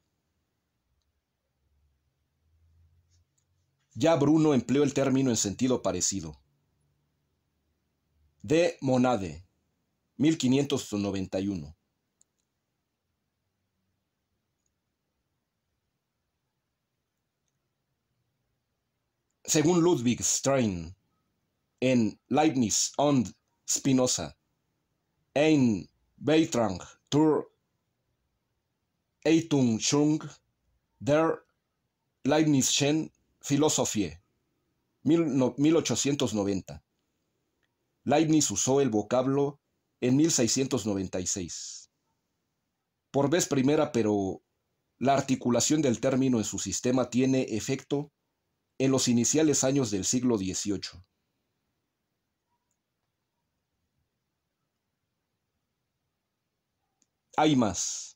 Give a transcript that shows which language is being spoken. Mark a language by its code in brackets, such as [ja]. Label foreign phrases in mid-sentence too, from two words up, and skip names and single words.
[es] Ya Bruno empleó el término en sentido parecido. De Monade, 1591. Según Ludwig Stein, en Leibniz und Spinoza, ein Beitrag zur Eintung der Leibnizischen Philosophie, 1890. Leibniz usó el vocablo en 1696. Por vez primera, pero la articulación del término en su sistema tiene efecto en los iniciales años del siglo XVIII. Hay más.